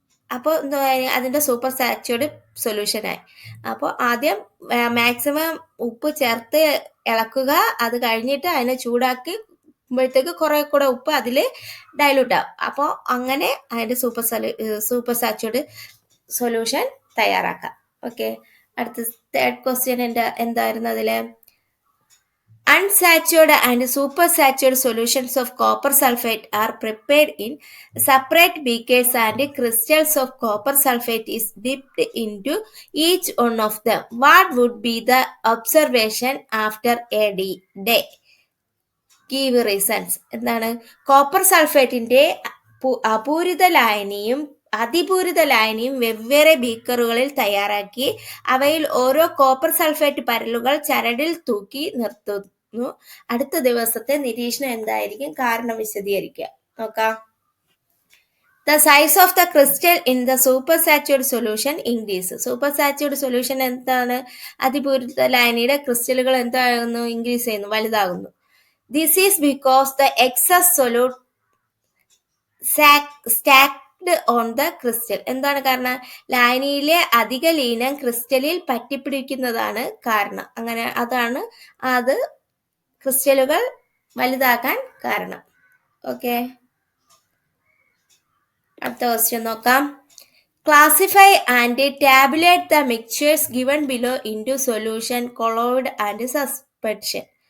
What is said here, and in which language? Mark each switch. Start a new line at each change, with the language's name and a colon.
Malayalam: അപ്പോൾ എന്താ, അതിൻ്റെ സൂപ്പർ സാച്ചുറേറ്റ് സൊല്യൂഷനായി. അപ്പോൾ ആദ്യം മാക്സിമം ഉപ്പ് ചേർത്ത് ഇളക്കുക, അത് കഴിഞ്ഞിട്ട് അതിനെ ചൂടാക്കുമ്പോഴത്തേക്ക് കുറെ കൂടെ ഉപ്പ് അതിൽ ഡൈലൂട്ട് ആവും. അപ്പോൾ അങ്ങനെ അതിൻ്റെ സൂപ്പർ സാച്ചുറേറ്റ് സൊല്യൂഷൻ തയ്യാറാക്കാം. ഓക്കെ, അടുത്ത തേർഡ് ക്വസ്റ്റ്യൻ എന്തായിരുന്നു? അതിൽ
English: unsaturated and supersaturated solutions of copper sulfate are prepared in separate beakers and crystals of copper sulfate is dipped into each one of them. What would be the observation after a day? Give reasons.
Malayalam: എന്താണ്? Copper സൾഫേറ്റിന്റെ അപൂരിത ലായനിയും അതിപൂരിത ലായനിയും വെവ്വേറെ ബീക്കറുകളിൽ തയ്യാറാക്കി അവയിൽ ഓരോ copper sulphate പരലുകൾ ചരടിൽ തൂക്കി നിർത്തുന്നു. അടുത്ത ദിവസത്തെ നിരീക്ഷണം എന്തായിരിക്കും? കാരണം വിശദീകരിക്കുക. നോക്കാം.
English: The size of the crystal in the supersaturated solution increases. Supersaturated solution
Malayalam: എന്താണ്? അതിപൂരിത ലായനിയുടെ ക്രിസ്റ്റലുകൾ എന്താകുന്നു? ഇൻക്രീസ് ചെയ്യുന്നു, വലുതാകുന്നു.
English: This is because the excess solute stacked on the crystal.
Malayalam: എന്താണ് കാരണം? ലായനിയിലെ അധിക ലീനം ക്രിസ്റ്റലിൽ പറ്റിപ്പിടിക്കുന്നതാണ് കാരണം. അങ്ങനെ അത് ക്രിസ്റ്റലുകൾ വലുതാക്കാൻ കാരണം. ഓക്കെ, അടുത്ത ക്വസ്റ്റ്യൻ നോക്കാം.
English: Classify and tabulate the mixtures given below into solution, colloid and suspension.